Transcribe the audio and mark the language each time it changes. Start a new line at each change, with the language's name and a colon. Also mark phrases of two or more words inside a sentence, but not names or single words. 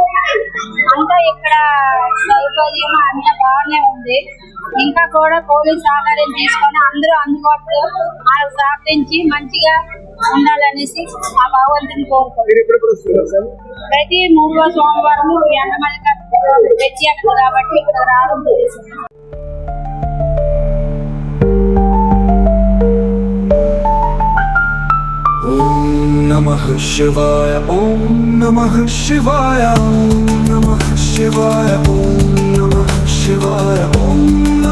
Telugu: అంతా ఇక్కడ సౌకర్యం అంతా బాగానే ఉంది. ఇంకా కూడా పోలీస్ సహకారం తీసుకొని అందరూ అందుబాటులో వాళ్ళకి సహకరించి మంచిగా ఉండాలనేసి ఆ భగవంతుని కోరుకుంటున్నాం. ప్రతి 3వ సోమవారం ఎండ మల్లికార్జున ప్రత్యేకత కాబట్టి ఇక్కడ రావడం జరుగుతుంది.
Sanskrit: ओम् नमः शिवाय, ओम् नमः शिवाय, ओम् नमः शिवाय, ओम् नमः शिवाय, ओम्